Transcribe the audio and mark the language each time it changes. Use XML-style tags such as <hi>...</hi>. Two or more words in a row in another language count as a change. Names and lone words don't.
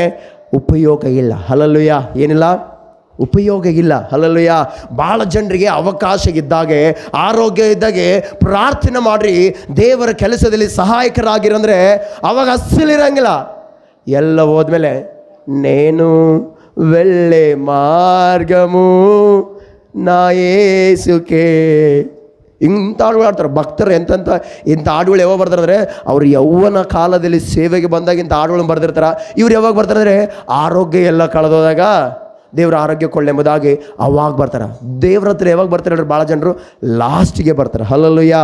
<kn>ಉಪಯೋಗ ಇಲ್ಲ. ಹಲ್ಲೆಲೂಯಾ. ಏನಿಲ್ಲ? ಉಪಯೋಗ ಇಲ್ಲ. ಹಲ್ಲೆಲೂಯಾ. ಭಾಳ ಜನರಿಗೆ ಅವಕಾಶ ಇದ್ದಾಗೆ, ಆರೋಗ್ಯ ಇದ್ದಾಗೆ ಪ್ರಾರ್ಥನೆ ಮಾಡ್ರಿ, ದೇವರ ಕೆಲಸದಲ್ಲಿ ಸಹಾಯಕರಾಗಿರಂದ್ರೆ ಅವಾಗ ಅಸ್ಸಲಿರಂಗಿಲ್ಲ. ಎಲ್ಲ ಹೋದ್ಮೇಲೆ</kn> <te>ನೇನು వెళ్ళే మార్గము నా యేసుకే,</te> <kn>ಇಂಥ ಹಾಡುಗಳು ಆಡ್ತಾರೆ ಭಕ್ತರು. ಇಂಥ ಹಾಡುಗಳು ಯಾವಾಗ ಬರ್ತಾರಂದರೆ ಅವ್ರು ಯೌವನ ಕಾಲದಲ್ಲಿ ಸೇವೆಗೆ ಬಂದಾಗ ಇಂಥ ಹಾಡುಗಳನ್ನು ಬರ್ದಿರ್ತಾರೆ. ಇವ್ರು ಯಾವಾಗ ಬರ್ತಾರೆ ಅಂದರೆ ಆರೋಗ್ಯ ಎಲ್ಲ ಕಳೆದೋದಾಗ ದೇವ್ರ ಆರೋಗ್ಯ ಕೊಳ್ಳೆಂಬುದಾಗಿ ಅವಾಗ ಬರ್ತಾರೆ. ದೇವ್ರ ಹತ್ರ ಯಾವಾಗ ಬರ್ತಾರೆ ಹೇಳ್ರಿ? ಭಾಳ ಜನರು ಲಾಸ್ಟಿಗೆ ಬರ್ತಾರೆ. ಹಲ್ಲೆಲೂಯಾ.</kn>